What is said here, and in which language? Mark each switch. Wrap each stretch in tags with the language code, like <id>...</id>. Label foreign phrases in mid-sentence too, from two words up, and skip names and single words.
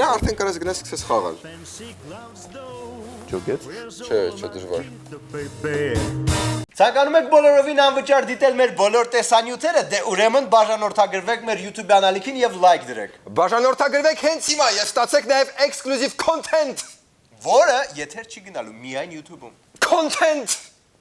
<hy>Գնա արդեն կարաս գնաս սկսես խաղալ։ Ջոկեց։ Չէ, դժվար։ Ցանկանում եք բոլորովին անվճար դիտել մեր բոլոր տեսանյութերը, դե ուրեմն բաժանորդագրվեք մեր YouTube անալիքին եւ լայք դրեք։ Բաժանորդագրվեք հենց հիմա եւ ստացեք նաեւ</hy> <en>exclusive content,</en> <hy>Որը եթեր չի գնալու, միայն YouTube-ում։ content</hy>